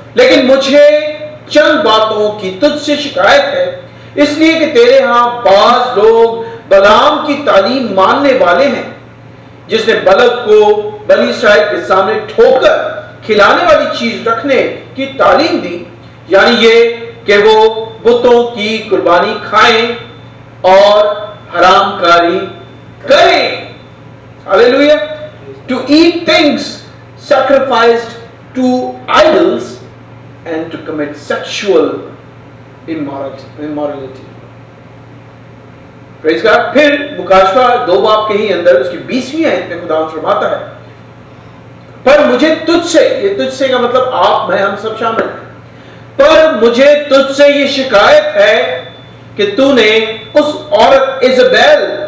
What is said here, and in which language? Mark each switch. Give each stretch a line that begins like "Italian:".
Urdu: لیکن مجھے چند باتوں کی تجھ سے شکایت ہے، اس لیے کہ تیرے ہاں بعض لوگ بلعام کی تعلیم ماننے والے ہیں، جس نے بلق کو بنی اسرائیل کے سامنے ٹھوکر کھلانے والی چیز رکھنے کی تعلیم دی، یعنی یہ کہ وہ بتوں کی قربانی کھائیں اور حرام کاری کریں.
English: Hallelujah. To eat things sacrificed to idols and to commit sexual immorality. Praise God.
Urdu: پھر مکاشفہ 2 باب کے ہی اندر اس کی 20ویں آیت میں خدا فرماتا ہے، پر مجھے تجھ سے، یہ تجھ سے کا مطلب آپ، میں، ہم سب شامل ہیں، پر مجھے تجھ سے یہ شکایت ہے کہ تو نے اس عورت ایزابیل